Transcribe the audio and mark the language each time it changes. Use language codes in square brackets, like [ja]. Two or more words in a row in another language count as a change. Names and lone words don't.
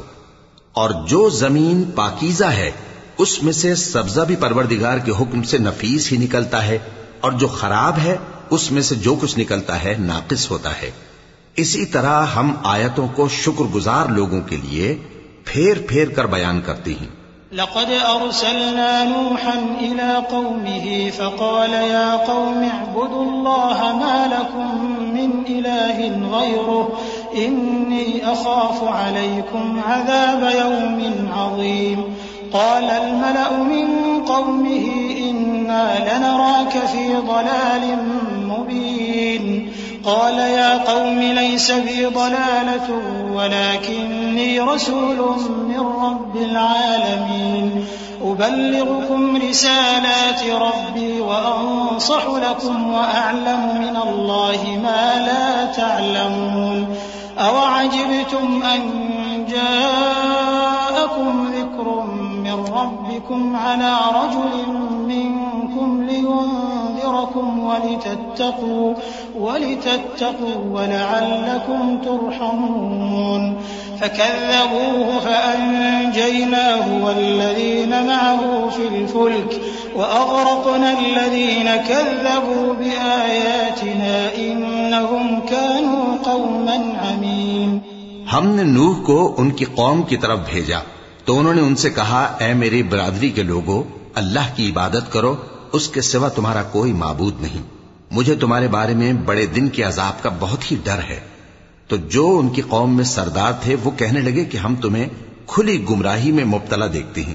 [ur] اور جو زمین پاکیزہ ہے اس میں سے سبزہ بھی پروردگار کے حکم سے نفیس ہی نکلتا ہے، اور جو خراب ہے اس میں سے جو کچھ نکلتا ہے ناقص ہوتا ہے. اسی طرح ہم آیتوں کو شکرگزار لوگوں کے لیے پھیر پھیر کر بیان کرتے ہیں. [ar] لقد أرسلنا نوحا إلى قومه فقال يا قوم اعبدوا الله ما لكم من إله غيره إني أخاف عليكم عذاب يوم عظيم. قال الملأ من قومه إنا لنراك في ضلال مبين. قال يا قوم ليس بي ضلالة ولكني رسول من رب العالمين أبلغكم رسالات ربي وأنصح لكم وأعلم من الله ما لا تعلمون. أوعجبتم أن جاءكم ذكر من ربكم على رجل منكم لينذركم ولتتقوا ولعلكم ترحمون. فكذبوه فأنجيناه والذين معه في الفلك وأغرقنا الذين كذبوا بآياتنا إنهم كانوا قوما عمين। [ur] ہم نے نوح کو ان کی قوم کی طرف بھیجا تو انہوں نے ان سے کہا، اے میری برادری کے لوگو، اللہ کی عبادت کرو، اس کے سوا تمہارا کوئی معبود نہیں. مجھے تمہارے بارے میں بڑے دن کے عذاب کا بہت ہی ڈر ہے. تو جو ان کی قوم میں سردار تھے وہ کہنے لگے کہ ہم تمہیں کھلی گمراہی میں مبتلا دیکھتے ہیں.